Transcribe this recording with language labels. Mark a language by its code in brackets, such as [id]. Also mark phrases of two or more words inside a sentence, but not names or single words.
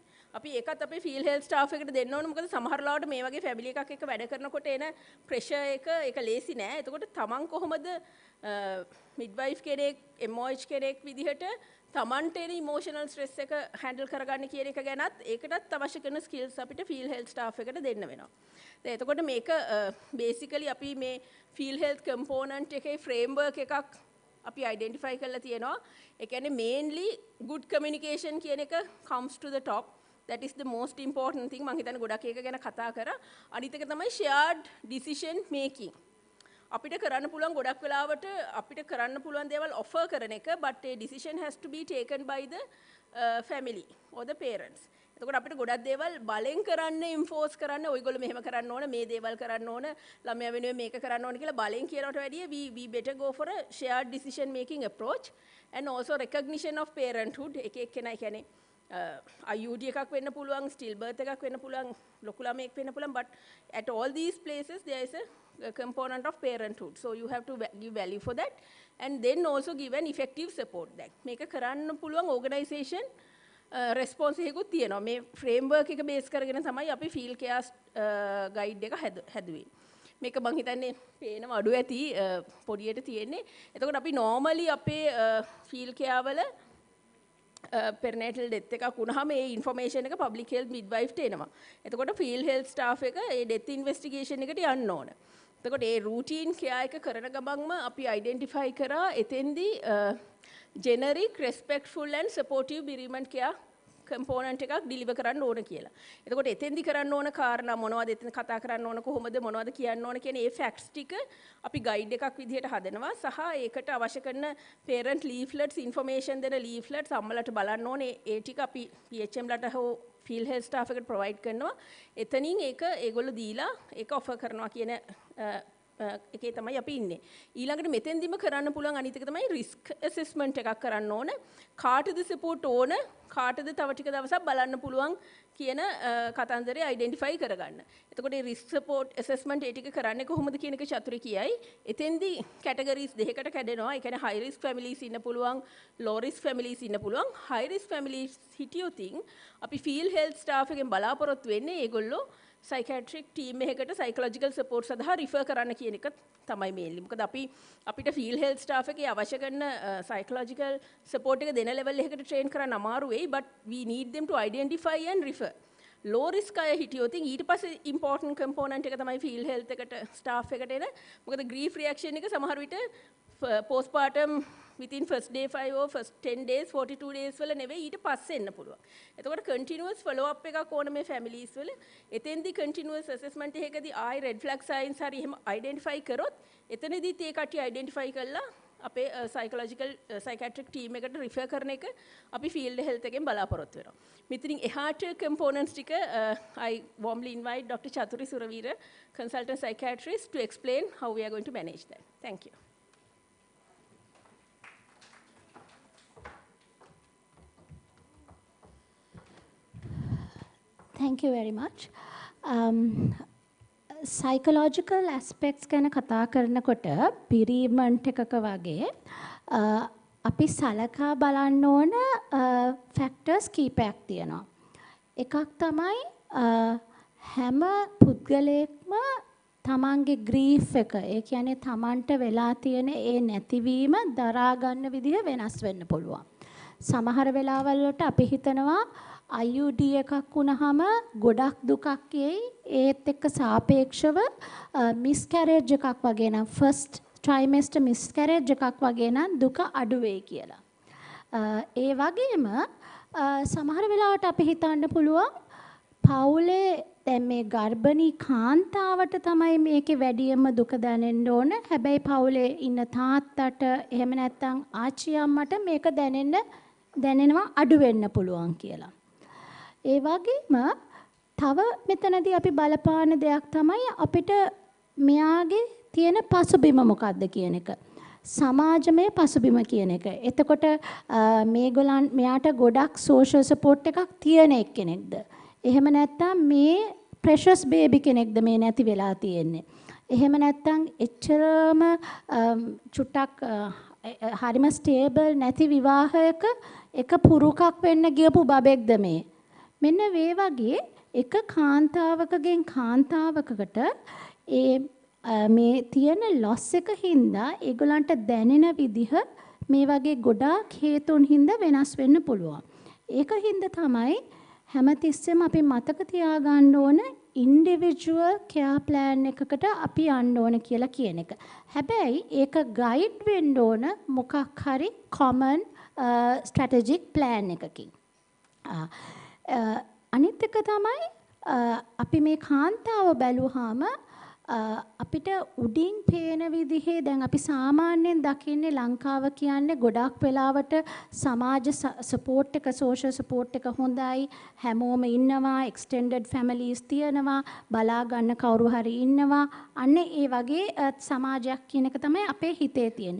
[si] අපි ඒකත් අපේ [en] field health staff [si] එකට දෙන්න ඕනේ මොකද සමහර ලාවට මේ වගේ family එකක් එක්ක වැඩ කරනකොට එන pressure ඒක ලේසි නෑ. එතකොට තමන් කොහොමද midwife කෙනෙක්, MOH කෙනෙක් විදිහට තමන්ට එන [en] emotional stress [si] එක handle කරගන්න කියන එක ගැනත් ඒකටත් අවශ්‍ය කරන skills අපිට [en] field health staff [si] එකට දෙන්න වෙනවා. දැන් එතකොට මේක basically අපි මේ [en] field health component [si] එකේ framework එකක් අපි identify කරලා තියෙනවා. ඒ කියන්නේ [en] mainly good communication [si] කියන එක [en] comes to the top. That is the most important thing. [si] මම හිතන්නේ ගොඩක් ඒක ගැන කතා කරා. අනිත් එක තමයි [en] shared decision making. [si] අපිට කරන්න පුළුවන් ගොඩක් වෙලාවට අපිට කරන්න පුළුවන් දේවල් offer කරන එක [en] but a decision has to be taken by the family or the parents. [si] එතකොට අපිට ගොඩක් දේවල් බලෙන් කරන්න enforce කරන්න ඔයගොල්ලෝ මෙහෙම කරන්න ඕන මේ දේවල් කරන්න ඕන ළමයා වෙනුවෙන් මේක කරන්න ඕන කියලා බලෙන් කියනවට වැඩිය [en] we better go for a shared decision making approach and also recognition of parenthood. [si] එක එක්කෙනා කියන්නේ IUD එකක් වෙන්න පුළුවන් [en] still birth [si] එකක් වෙන්න පුළුවන් ලොකු ළමයෙක් වෙන්න පුළුවන් [en] but at all these places there is a component of parenthood. So you have to give value for that and then also give an effective support. [si] that මේක කරන්න පුළුවන් organisation response එකකුත් තියෙනවා. මේ framework එක base කරගෙන තමයි අපි [en] field care guide [si] එක හැදුවේ. මේක මං හිතන්නේ පේනව අඩු ඇති පොඩියට තියෙන්නේ. එතකොට අපි normally අපේ [en] field care [si] වල [en] perinatal death [si] එකක් වුණාම ඒ information එක [en] public health midwife [si] ට එනවා. එතකොට [en] field health staff [si] එක ඒ [en] death investigation [si] එකට යන්න ඕන. එතකොට ඒ [en] routine care [si] එක කරන ගමන්ම අපි identify කරා එතෙන්දී [en] generic respectful and supportive bereavement care component [si] එකක් deliver කරන්න ඕන කියලා. එතකොට එතෙන්දි කරන්න ඕන කාරණා මොනවද එතන කතා කරන්න ඕන කොහොමද මොනවද කියන්න ඕන කියන ඒ facts ටික අපි guide එකක් විදිහට හදනවා සහ ඒකට අවශ්‍ය කරන [en] parent leaflets [si] information දෙන leaflets අම්මලට බලන්න ඕනේ ඒ ටික අපි PHM ලට හෝ [en] field health staff [si] එකට provide කරනවා. එතනින් ඒක ඒගොල්ලෝ දීලා ඒක offer කරනවා කියන එකේ තමයි අපි ඉන්නේ. ඊළඟට මෙතෙන්දිම කරන්න පුළුවන් අනිත් එක තමයි [en] risk assessment [si] එකක් කරන්න ඕන. කාටද support ඕන? කාටද තව ටික දවසක් බලන්න පුළුවන් කියන කතන්දරේ identify කරගන්න. එතකොට මේ [en] risk support assessment [si] ඒ ටික කරන්නේ කොහොමද කියන එක චතුරි කියයි. එතෙන්දි categories දෙකකට කැඩෙනවා. ඒ කියන්නේ [en] high risk families [si] ඉන්න පුළුවන්, [en] low risk families [si] ඉන්න පුළුවන්. [en] high risk families [si] හිටියොතින් අපි [en] field health staff [si] එකෙන් බලාපොරොත්තු වෙන්නේ ඒගොල්ලෝ [en] psychiatric team [si] එකකට [en] psychological support [si] සඳහා refer කරන්න කියන එක තමයි mainly. මොකද අපිට [en] field health staff [si] එකේ අවශ්‍ය කරන [en] psychological support [si] එක දෙන level එකකට train කරන්න අමාරු වෙයි [en] but we need them to identify and refer. low risk [si] අය හිටියොත් ඊට පස්සේ [en] important component [si] එක තමයි [en] field health [si] එකට staff එකට එන. මොකද [en] grief reaction [si] එක සමහර විට [en] postpartum within first day 5 or first 10 days 42 days [si] වල නෙවෙයි ඊට පස්සේ එන්න පුළුවන්. එතකොට [en] continuous follow up [si] එකක් ඕන මේ families වල. එතෙන්දී [en] continuous assessment [si] එකකදී ආයි [en] red flag signs [si] හරි එහෙම identify කරොත් එතනදීත් ඒ කට්ටිය identify කරලා අපේ [en] psychological psychiatric team [si] එකට refer කරන එක අපි [en] field health [si] එකෙන් බලාපොරොත්තු වෙනවා. මෙතනින් එහාට [en] components ටික I warmly invite Dr. Chathuri Suravira, consultant psychiatrist, to explain how we are going to manage that. Thank you. Thank you very much. Psychological aspects [si] ගැන කතා කරනකොට bereavement එකක වගේ අපි සලකා බලන්න ඕන factors කීපයක් තියෙනවා. එකක් තමයි හැම පුද්ගලයෙක්ම තමන්ගේ grief එක, ඒ කියන්නේ තමන්ට වෙලා තියෙන ඒ නැතිවීම දරා ගන්න විදිහ වෙනස් වෙන්න පුළුවන්. සමහර වෙලාවල් වලට අපි හිතනවා IUD එකක් වුණාම ගොඩක් දුකක් එයි, ඒත් එක්ක සාපේක්ෂව miscarriage එකක් වගේ නම් [en] first trimester miscarriage [si] එකක් වගේ නම් දුක අඩු වෙයි කියලා. ඒ වගේම සමහර වෙලාවට අපි හිතන්න පුළුවන් පවුලේ දැන් මේ ගර්භණී කාන්තාවට තමයි මේකේ වැඩියම දුක දැනෙන්න ඕන. හැබැයි පවුලේ ඉන්න තාත්තට එහෙම නැත්නම් ආච්චි අම්මට මේක දැනෙනවා අඩු වෙන්න පුළුවන් කියලා. ඒ වගේම තව මෙතනදී අපි බලපාන දෙයක් තමයි අපිට මෙයාගේ තියෙන පසුබිම මොකක්ද කියන එක. සමාජමය පසුබිම කියන එක. එතකොට මෙයාට ගොඩක් [en] social support [si] එකක් තියෙන එක්කෙනෙක්ද? එහෙම නැත්නම් මේ [en] precious baby [si] කෙනෙක්ද මේ නැති වෙලා තියෙන්නේ? එහෙම නැත්නම් එච්චරම චුට්ටක් හරිම stable නැති විවාහයක එක පුරුකක් වෙන්න ගියපු බබෙක්ද මේ? මෙන්න මේ වගේ එක කාන්තාවකගෙන් කාන්තාවකකට මේ තියෙන loss එක හින්දා ඒගොල්ලන්ට දැනෙන විදිහ මේ වගේ ගොඩාක් හේතුන් හින්දා වෙනස් වෙන්න පුළුවන්. ඒක හින්දා තමයි හැමතිස්සෙම අපි මතක තියාගන්න ඕන [en] individual care plan [si] එකකට අපි යන්න ඕන කියලා කියන එක. හැබැයි ඒක guide වෙන්න ඕන මොකක් හරි [en] common strategic plan [si] එකකින්. අනිත් එක තමයි අපි මේ කාන්තාව බැලුවාම අපිට උඩින් පේන විදිහේ දැන් අපි සාමාන්‍යයෙන් දකින්නේ ලංකාව කියන්නේ ගොඩක් වෙලාවට සමාජ සපෝට් එක [en] social support [si] එක හොඳයි, හැමෝම ඉන්නවා, [en] extended families [si] තියෙනවා, බලා ගන්න කවුරු හරි ඉන්නවා, අන්න ඒ වගේ සමාජයක් කියන එක තමයි අපේ හිතේ තියෙන්නේ.